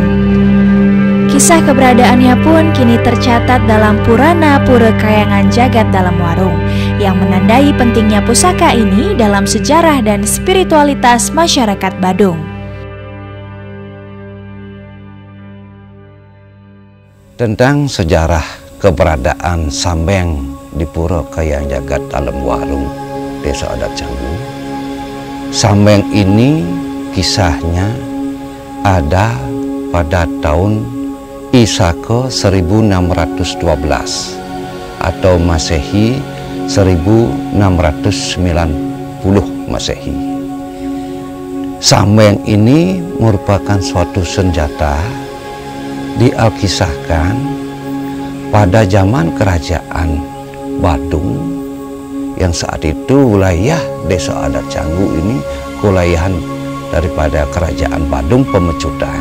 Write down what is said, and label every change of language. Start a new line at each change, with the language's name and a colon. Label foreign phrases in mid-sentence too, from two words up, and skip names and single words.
Indonesian: Kisah keberadaannya pun kini tercatat dalam Purana Pura Kayangan Jagat Dalam Warung, yang menandai pentingnya pusaka ini dalam sejarah dan spiritualitas masyarakat Badung. Tentang sejarah keberadaan Sambeng di Pura Kayangan Jagat Dalam Warung, Desa Adat Canggu. Sambeng ini kisahnya ada pada tahun Isaka 1612 atau Masehi 1690 Masehi. Sambeng ini merupakan suatu senjata dialkisahkan pada zaman kerajaan Badung yang saat itu wilayah Desa Adat Canggu ini kewilayahan daripada kerajaan Badung Pemecutan.